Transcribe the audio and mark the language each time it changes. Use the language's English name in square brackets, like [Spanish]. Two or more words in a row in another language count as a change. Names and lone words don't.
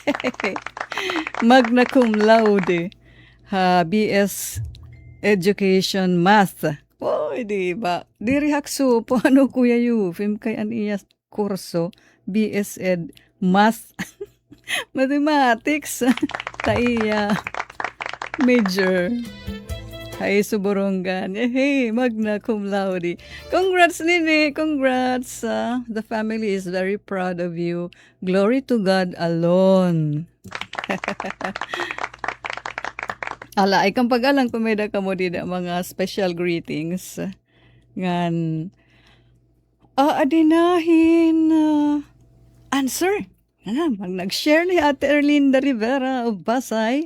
[Latin] Magna cum laude. [English] Ha, BS Education Math. [Filipino] Oy, di ba? [Waray] Diri hakso po ano Kuya Yufem kay aniya kurso [English] BS Ed Math. Mathematics. Taiya. Major. [Waray] Hay suburungan. [English] Hey, [Latin] magna cum laude. [English] Congrats, Nini. Congrats. The family is very proud of you. Glory to God alone. [Waray] Ala, ay kang pag-alang kumeda ka mo din mga [English] special greetings. [Waray] Ngan, adinahin, answer. Nag-share ni Ate Erlinda Rivera of Pasay.